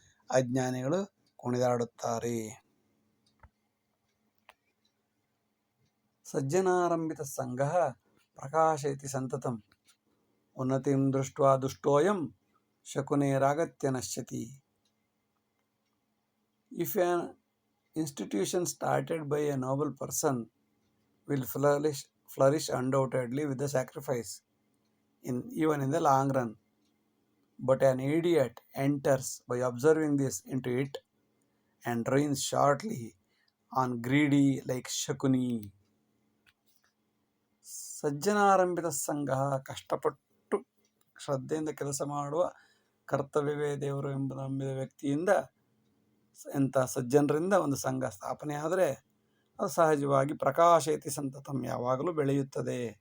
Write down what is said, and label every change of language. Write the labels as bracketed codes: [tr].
[kn] ಅಜ್ಞಾನಿಗಳು ಕುಣಿದಾಡುತ್ತಾರೆ. [sa] ಸಜ್ಜನಾರಂಭಿತ ಸಂಘ ಪ್ರಕಾಶಯತಿ ಸಂತತಂ, ಉನ್ನತಿಂ ದೃಷ್ಟ್ವಾ ದುಷ್ಟೋಯಂ ಶಕುನೇರಾಗತ್ಯ ನಶ್ಯತಿ. [en] If an institution started by a noble person will flourish undoubtedly with the sacrifice, even in the long run. But an idiot enters by observing this into it and ruins shortly on greedy like Shakuni. [kn] ಸಜ್ಜನಾರಂಭಿತ ಸಂಘ, ಕಷ್ಟಪಟ್ಟು ಶ್ರದ್ಧೆಯಿಂದ ಕೆಲಸ ಮಾಡುವ ಕರ್ತವ್ಯವೇ ದೇವರು ಎಂಬ ನಂಬಿದ ವ್ಯಕ್ತಿಯಿಂದ, ಎಂಥ ಸಜ್ಜನರಿಂದ ಒಂದು ಸಂಘ ಸ್ಥಾಪನೆ ಆದರೆ ಅದು ಸಹಜವಾಗಿ [sa] ಪ್ರಕಾಶಯತಿ ಸಂತತಂ, [kn] ಯಾವಾಗಲೂ ಬೆಳೆಯುತ್ತದೆ.